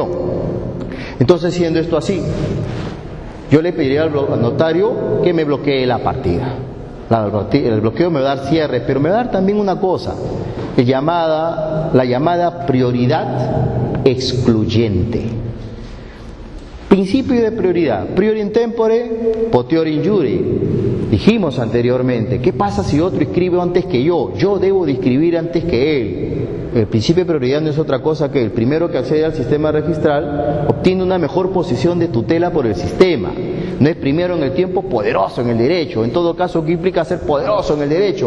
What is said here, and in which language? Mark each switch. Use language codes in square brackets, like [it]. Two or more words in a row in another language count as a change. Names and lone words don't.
[es] Entonces, siendo esto así, yo le pediría al notario que me bloquee la partida. El bloqueo me va a dar cierre, pero me va a dar también una cosa, la llamada prioridad excluyente. Principio de prioridad: [la] priori in tempore, potiori in jure. [es] Dijimos anteriormente, ¿qué pasa si otro escribe antes que yo? Yo debo de escribir antes que él. El principio de prioridad no es otra cosa que el primero que accede al sistema registral obtiene una mejor posición de tutela por el sistema. No es primero en el tiempo poderoso en el derecho. En todo caso, ¿qué implica ser poderoso en el derecho?